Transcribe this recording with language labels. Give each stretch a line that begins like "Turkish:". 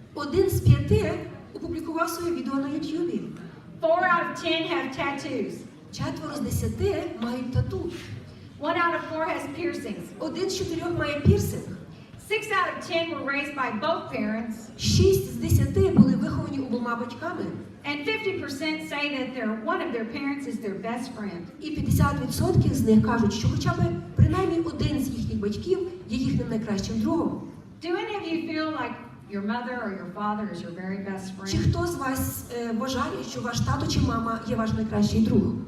Ukrainian: 1 з 5 опублікував своє відео на Ютубі.
English: 4 out of 10 have tattoos.
Ukrainian: 4 з 10 мають тату.
English: 1 out of 4 has piercings.
Ukrainian: 1 з 4 має пірсинг.
English: 6 out of 10 were raised by both parents.
Ukrainian: 6 з 10 були виховані обома батьками.
English: And 50% say that one of their parents is their best friend.
Ukrainian: І 50% з них кажуть, що хоча б принаймні один з їхніх батьків є їхнім найкращим другом.
English: Do any of you feel like your mother or your father is your very best
Ukrainian: Чи
English: friend?
Ukrainian: хто з вас вважає, що ваш тато чи мама є ваш найкращий друг?